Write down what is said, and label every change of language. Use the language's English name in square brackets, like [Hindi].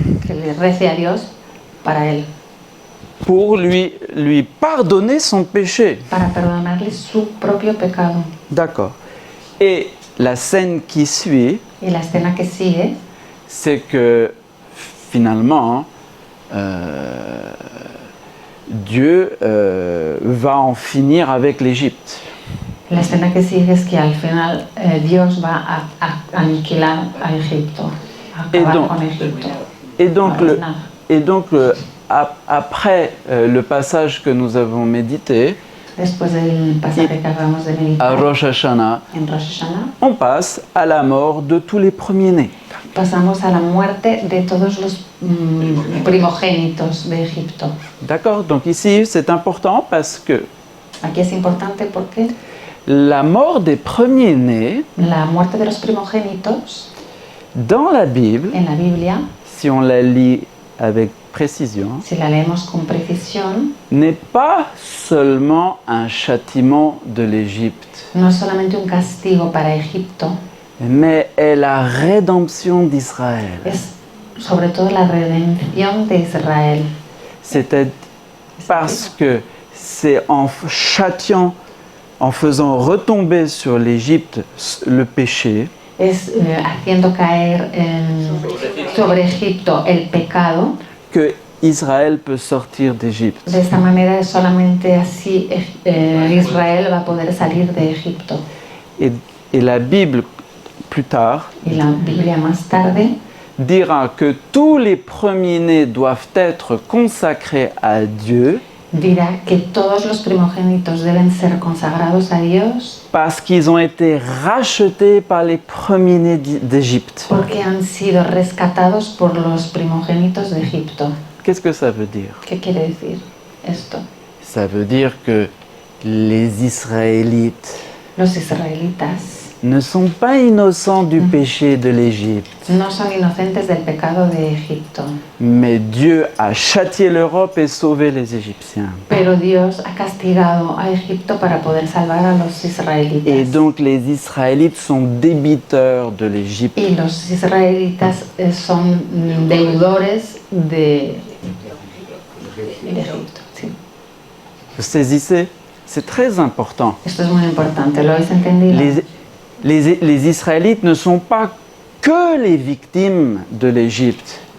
[Spanish] que le rece a Dios para él, [French] pour lui pardonner son péché. [Spanish] para perdonarle su propio pecado. [French] D'accord. Et la scène qui suit, [Spanish] Y la escena que sigue [French] c'est que finalement, Dieu va en finir avec l'Égypte. [Spanish] La escena que sigue es que al final Dios va a aniquilar a Egipto, a acabar con Egipto. [French] Et donc, après le passage que nous avons médité, [Spanish] Después del pasaje que acabamos de [French] à [Spanish] meditar [French] Rosh Hashanah, [Spanish] en Rosh Hashanah, [French] on passe à la mort de tous les premiers-nés. [Spanish] pasamos a la muerte de todos los primogénitos de Egipto. [French] D'accord? Donc ici, c'est important parce que [Spanish] Aquí es importante porque [French] la mort des premiers-nés, [Spanish] la muerte de los primogénitos [French] dans la Bible, [Spanish] en la Biblia, [French] si on la lit avec précision, [Spanish] si la leemos con precisión, [French] n'est pas seulement un châtiment de l'Égypte, [Spanish] no es solamente un castigo para Egipto, [French] mais est la rédemption d'Israël. [Spanish] es sobre todo la redención de Israel. [French] C'était parce que c'est en châtiant, en faisant retomber sur l'Égypte le péché, [Spanish] Es haciendo caer sobre Egipto el pecado. [French] que Israël peut sortir d'Égypte. [Spanish] De esta manera es solamente así Israel va a poder salir de Egipto. [French] Et la Bible, plus tard, [Spanish] Y la Biblia más tarde [French] dira que tous les premiers-nés doivent être consacrés à Dieu [Spanish] dirá que todos los primogénitos deben ser consagrados a Dios [French] parce qu'ils ont été rachetés par les premiers-nés d'Égypte. [Spanish] porque han sido rescatados por los primogénitos de Egipto. [French] Qu'est-ce que ça veut dire? [Spanish] ¿Qué quiere decir esto? [French] Ça veut dire que les Israélites [Spanish] Los israelitas [French] ne sont pas innocents du péché de l'Égypte, [Spanish] no son inocentes del pecado de Egipto, [French] mais Dieu a châtié l'Europe et sauvé les Égyptiens. [Spanish] pero Dios ha castigado a Egipto para poder salvar a los [French] Et [Spanish] israelitas. [French] donc les Israélites sont débiteurs de l'Égypte. [Spanish] Y los israelitas son deudores de Egipto. Sí. [French] Vous saisissez? C'est très important. [Spanish] Esto es muy importante, ¿lo habéis entendido? [French] Les Israélites ne sont pas que les victimes de l'Égypte,